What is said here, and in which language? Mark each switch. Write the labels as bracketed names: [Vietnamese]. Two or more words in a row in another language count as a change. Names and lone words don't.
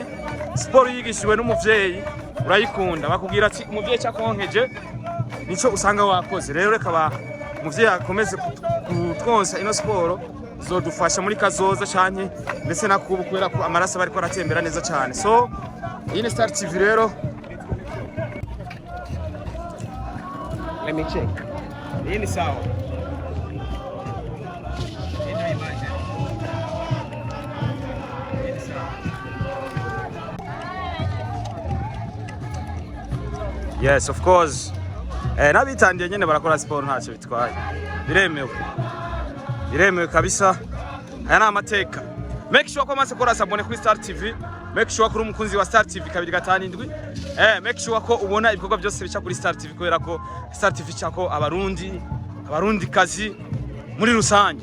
[Rundi] Sport yigishijwe n'umuvyeyi urayikunda, bakubwira ati umuvyeyi cyakonkeje nico usanga wakoze. Rero reka ba umuvyeyi akomeze kutwonsa ino sport zodufasha muri kazoza cyane ndetse nakubu kubera ko amaraso bari ko aratembera neza cyane. So iyi ni Star TV rero. [English] Let me check. [Rundi] Iyi ni sawa. [English] Yes, of course. [Rundi] Nabitangiye nyene barakora sport ntacyo bitwaye. Biremewe kabisa. Aya ni amateka. [English] Make sure [Rundi] ko amaze gukora sabone kuri Star TV. [English] Make sure [Rundi] ko uri umukunzi wa Star TV 257. [English] Make sure [Rundi] ko ubona ibikorwa byose bica kuri Star TV kubera ko Star TV cyako abarundi kazi muri rusange.